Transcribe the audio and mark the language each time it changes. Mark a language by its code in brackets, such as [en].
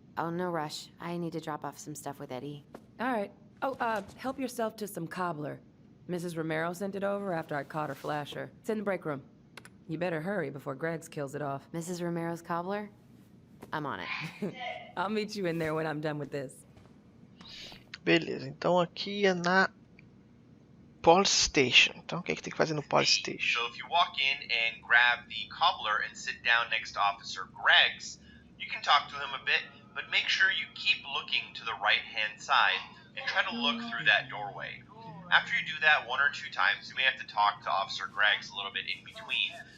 [en] Oh, no rush. I need to drop off some stuff with Eddie. All right. Oh, help yourself to some cobbler. Mrs. Romero sent it over after I caught her flasher. It's in the break room. You better hurry before Greggs kills it off. Mrs. Romero's cobbler? I'm on it. I'll meet you in there when I'm done with this. [pt] Beleza, então aqui é na Police Station. Então o que é que tem que fazer no Police Station? [en] So if you walk in and grab the cobbler and sit down next to Officer Greggs, you can talk to him a bit, but make sure you keep looking to the right-hand side and try to look through that doorway. After you do that 1 or 2 times, you may have to talk to Officer Greggs a little bit in between.